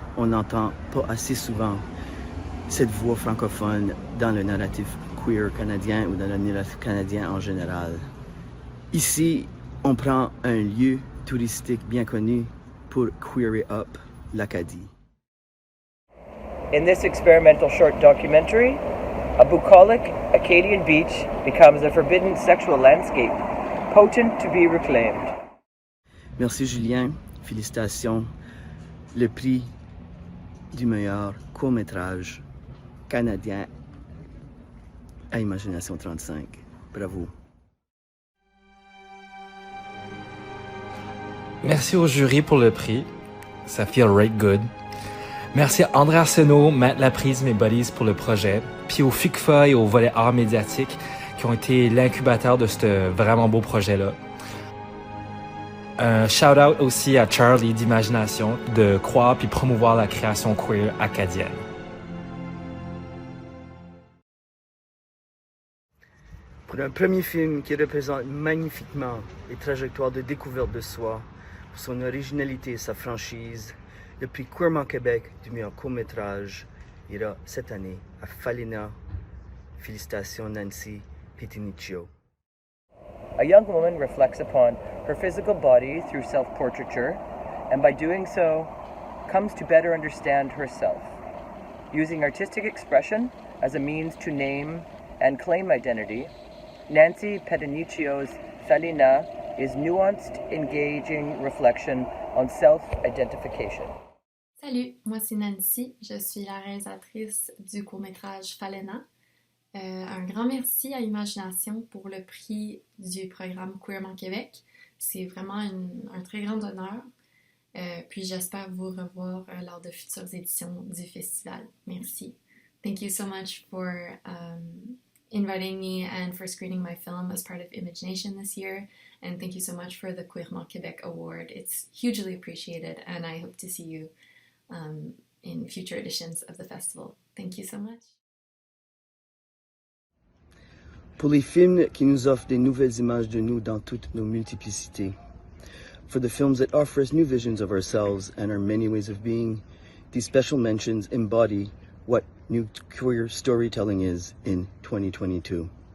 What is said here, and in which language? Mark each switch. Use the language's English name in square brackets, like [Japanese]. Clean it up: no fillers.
[French] On n'entend pas assez souvent cette voix francophone dans le narratif queer canadien ou dans le narratif canadien en général. Ici, on prend un lieu touristique bien connu pour queerer up l'Acadie. [English] In this experimental short documentary, a bucolic Acadian beach becomes a forbidden sexual landscape, potent to be reclaimed. [French] Merci Julien, félicitations. Le prix du meilleur court-métrage canadien à Imagination 35. Bravo. Merci au jury pour le prix. Ça [English] feel right good. [French] Merci à André Arsenault, Matt Laprise, mes buddies pour le projet, puis au FUCFA et au volet art médiatique qui ont été l'incubateur de ce vraiment beau projet-là. Un shout-out aussi à Charlie d'Imagination de croire puis promouvoir la création queer acadienne. Pour un premier film qui représente magnifiquement les trajectoires de découverte de soi, pour son originalité et sa franchise, le prix Queerement Québec du meilleur court-métrage ira cette année à Falena. Félicitations Nancy Petinicchio. [English] A young woman reflects upon her physical body through self-portraiture, and by doing so, comes to better understand herself. Using artistic expression as a means to name and claim identity, Nancy Petiniccio's Falena is nuanced, engaging reflection on self-identification. [French] Salut, moi c'est Nancy, je suis la réalisatrice du court-métrage Falena. Un grand merci à Imagination pour le prix du programme Queerement Québec. C'est vraiment un très grand honneur. Puis j'espère vous revoir lors de futures éditions du festival. Merci. [English] Thank you so much for inviting me and for screening my film as part of Image Nation this year. And thank you so much for the Queerement Québec Award. It's hugely appreciated, and I hope to see you in future editions of the festival. Thank you so much. [French] Pour les films qui nous offrent des nouvelles images de nous dans toutes nos multiplicités. [English] For the films that offer us new visions of ourselves and our many ways of being, these special mentions embody what new queer storytelling is in 2022.